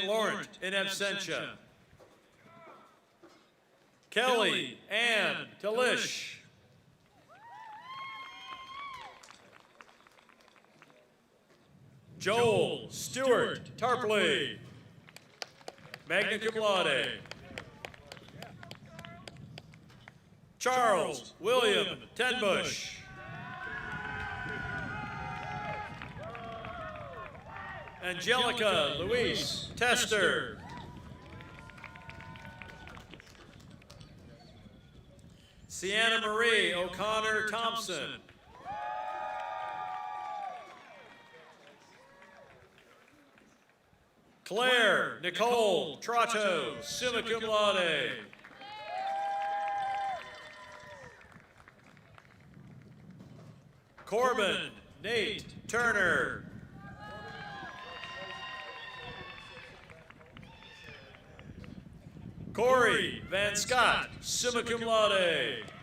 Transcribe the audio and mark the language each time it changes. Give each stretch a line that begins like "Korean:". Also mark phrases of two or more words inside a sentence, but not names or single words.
Latin: Laurent, in absentia.
English: Kelly Ann Delish. Joel Stewart Tarpley,
Latin: magna cum laude.
English: Charles William Tenbush. Angelica Louise Tester. Sienna Marie O'Connor Thompson. Claire Nicole Trotto,
Latin: summa cum laude.
English: Corbin Nate Turner. Corey Van Scott,
Latin: summa cum laude.